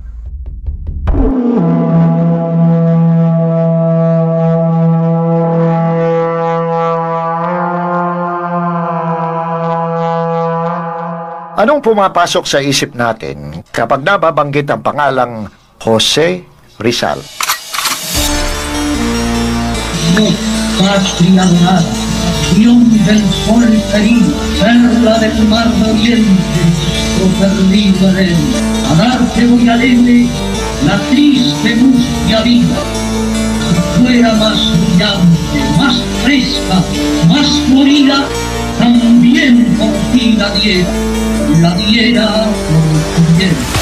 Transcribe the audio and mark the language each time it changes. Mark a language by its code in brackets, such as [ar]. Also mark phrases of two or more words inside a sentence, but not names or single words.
[tl] Anong pumapasok sa isip natin kapag nababanggit ang pangalang Jose Rizal? [es] Patria amada, Dios del sol querido, perla del mar de oriente, lo perdido en él, a darte muy alegre la triste mustia vida. Fuera más brillante, más fresca, más florida, también por ti la diera por tu bien.